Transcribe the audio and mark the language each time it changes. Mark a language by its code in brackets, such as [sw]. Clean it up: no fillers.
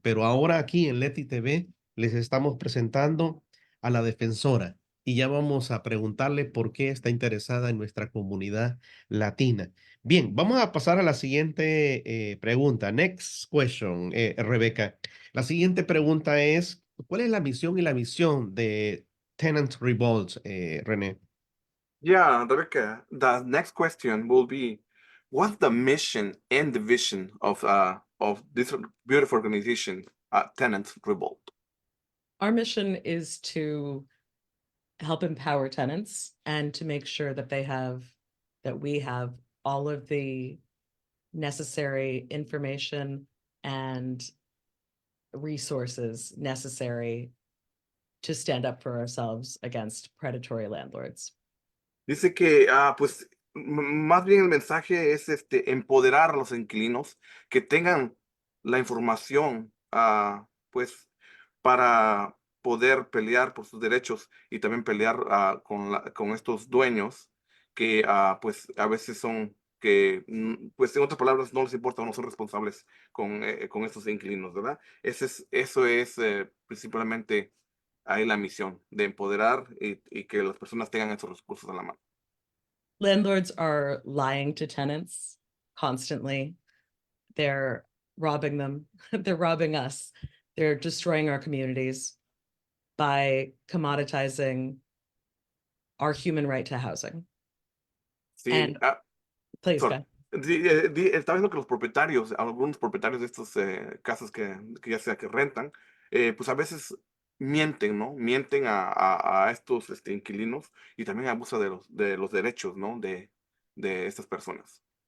[es] Pero ahora aquí en LETI TV les estamos presentando a la defensora y ya vamos a preguntarle por qué está interesada en nuestra comunidad latina. Bien, vamos a pasar a la siguiente pregunta. [en] Next question, Rebeca. [es] La siguiente pregunta es, ¿cuál es la misión y la visión de Tenants Revolt, René? [en] Yeah, Rebecca, the next question will be, what's the mission and the vision of this beautiful organization, Tenants Revolt? Our mission is to help empower tenants and to make sure that we have all of the necessary information and resources necessary to stand up for ourselves against predatory landlords. [es] Dice que, pues, más bien el mensaje es empoderar a los inquilinos que tengan la información, pues, para poder pelear por sus derechos y también pelear con estos dueños que, pues, a veces son que, pues, en otras palabras, no les importa o no son responsables con estos inquilinos, ¿verdad? Eso es principalmente ahí la misión de empoderar y que las personas tengan esos recursos a la mano. [en] Landlords are lying to tenants constantly. They're robbing them. They're robbing us. They're destroying our communities by commoditizing our human right to housing. [es] Sí, [en] And please sorry. go. [es] Estaba viendo que los propietarios, algunos propietarios de estos casas que ya sea que rentan, pues a veces mienten, ¿no? Mienten a estos inquilinos y también abusa de los derechos, ¿no? De estas personas.